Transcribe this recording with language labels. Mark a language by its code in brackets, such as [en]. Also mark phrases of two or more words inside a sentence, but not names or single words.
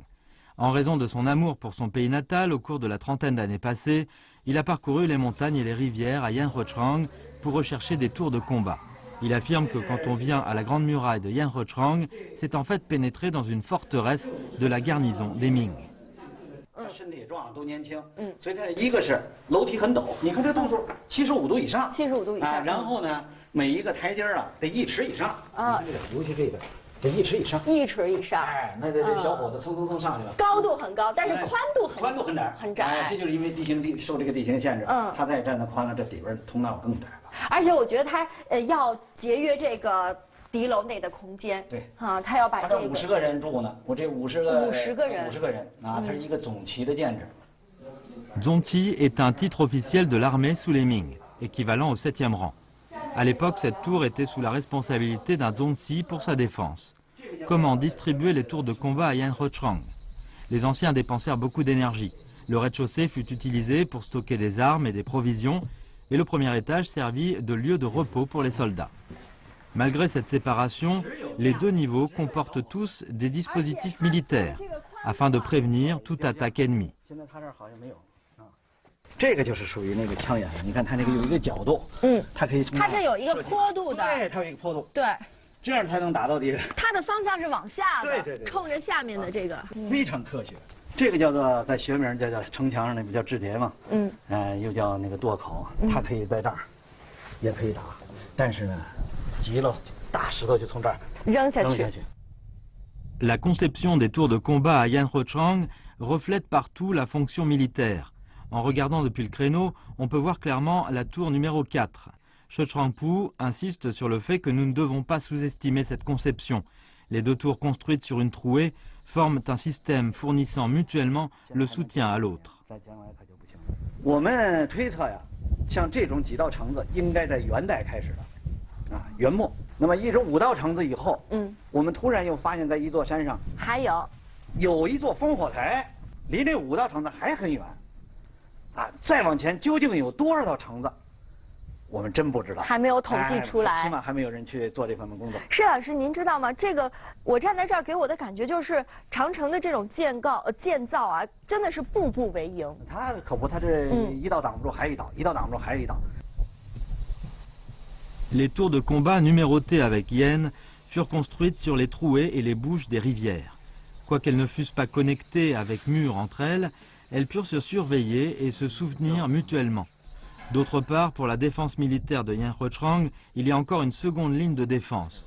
[fr] En raison de son amour pour son pays natal, au cours de la trentaine d'années passées, il a parcouru les montagnes et les rivières à Yanrechang pour rechercher des tours de combat. Il affirme que quand on vient à la Grande Muraille de Yanrechang, c'est en fait pénétrer dans une forteresse de la garnison des Ming. [zh] 他身体壮都年轻，所以他一个是楼梯很陡，你看这度数75度以上，75度以上，然后呢，每一个台阶啊得1尺以上啊，尤其这个得1尺以上，1尺以上，哎，那这小伙子蹭蹭蹭上去了，高度很高，但是宽度很窄，很窄，哎，这就是因为受这个地形限制，它再站得宽了，这里边通道更窄了。而且我觉得它要节约这个敌楼内的空间，对啊，他要把这个 50个人住呢，我这50个人啊，它是一个总旗的建制。 [fr] Zongqi est un titre officiel de l'armée sous les Ming, équivalent au 7e rang. À l'époque, cette tour était sous la responsabilité d'un Zongqi pour sa défense. Comment distribuer les tours de combat à Yanhuochang? Les anciens dépensèrent beaucoup d'énergie. Le rez-de-chaussée fut utilisé pour stocker des armes et des provisions, et le premier étage servit de lieu de repos pour les soldats. Malgré cette séparation, les deux niveaux comportent tous des dispositifs militaires, afin de prévenir toute attaque ennemie. [zh] 这个就是属于那个枪眼，你看它那个有一个角度，它可以，它是有一个坡度的，对，它有一个坡度，对，这样才能打到敌人。它的方向是往下的，对，冲着下面的这个，非常科学。这个叫做在学名叫城墙上那不叫制叠嘛，又叫那个垛口，它可以在这儿，也可以打，但是呢，急了大石头就从这儿扔下去。 [fr] La conception des tours de combat à Yanhuochang reflète partout la fonction militaire. En regardant depuis le créneau, on peut voir clairement la tour numéro 4. She Changpu insiste sur le fait que nous ne devons pas sous-estimer cette conception. Les deux tours construites sur une trouée forment un système fournissant mutuellement le soutien à l'autre. [zh] 我们推测呀，像这种几道城子应该在元代开始的，元末。那么一直5道城子以后，我们突然又发现，在一座山上还有一座烽火台，离那5道城子还很远。再往前究竟有多少道城子，我们真不知道，还没有统计出来，起码还没有人去做这方面工作。施老师，您知道吗？这个我站在这儿给我的感觉就是长城的这种建造啊，真的是步步为营。它可不，它这一道挡不住还一道，一道挡不住还一道。 [fr] Les tours de combat numérotées avec Yen furent construites sur les trouées et les bouches des rivières. Quoiqu'elles ne fussent pas connectées avec murs entre elles, elles purent se surveiller et se soutenir mutuellement. D'autre part, pour la défense militaire de Yanhuochang, il y a encore une seconde ligne de défense.